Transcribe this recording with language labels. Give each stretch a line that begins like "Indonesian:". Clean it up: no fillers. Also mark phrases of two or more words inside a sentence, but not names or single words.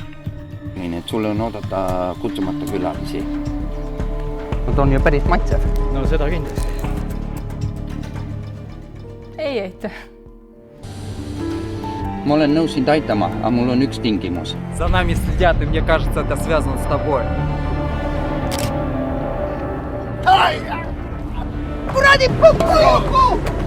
Estonian: Nii, et sulle on oodata kutsumata külalisi. Nad on ju päris matsev. No seda kindlasti. Ei eita. Ma olen nõus sind aitama, aga mul on üks tingimus.
Russian: За нами следят, и мне кажется, это связано с тобой.
Estonian: Kuradi puku!